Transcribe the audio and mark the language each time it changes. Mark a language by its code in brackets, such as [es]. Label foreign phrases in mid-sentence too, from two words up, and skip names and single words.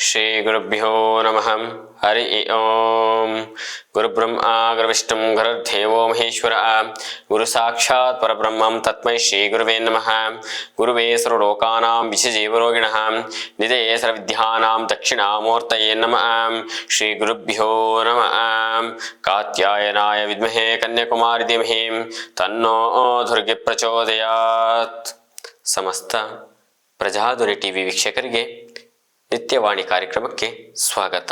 [sa] ಶ್ರೀ ಗುರುಭ್ಯೋ ನಮಃ. ಹರಿ ಓಂ. ಗುರುಬ್ರಹ್ಮ ಗುರುವಿಷ್ಣು ಗುರುರ್ದೇವೋ ಮಹೇಶ್ವರ. ಗುರು ಸಾಕ್ಷಾತ್ ಪರಬ್ರಹ್ಮಂ ತಸ್ಮೈ ಶ್ರೀ ಗುರುವೇ ನಮಃ. ಗುರುವೇ ಸರ್ವಲೋಕಾನಾಂ ವಿಷಜೀವರೋಗಿಣಃ ನಿಧಯೇ ಸರ್ವವಿದ್ಯಾನಾಂ ದಕ್ಷಿಣಾಮೂರ್ತಯೇ ನಮಃ. ಶ್ರೀ ಗುರುಭ್ಯೋ ನಮಃ. ಕಾತ್ಯಾಯನಾಯ ವಿದ್ಮಹೇ ಕನ್ಯಾಕುಮಾರಿ ಧೀಮಹಿ ತನ್ನೋ ದುರ್ಗೆ ಪ್ರಚೋದಯಾತ್. [kn] ಸಮಸ್ತ ಪ್ರಜಾಧ್ವನಿ ಟಿವಿ ವೀಕ್ಷಕರಿಗೆ ನಿತ್ಯವಾಣಿ ಕಾರ್ಯಕ್ರಮಕ್ಕೆ ಸ್ವಾಗತ.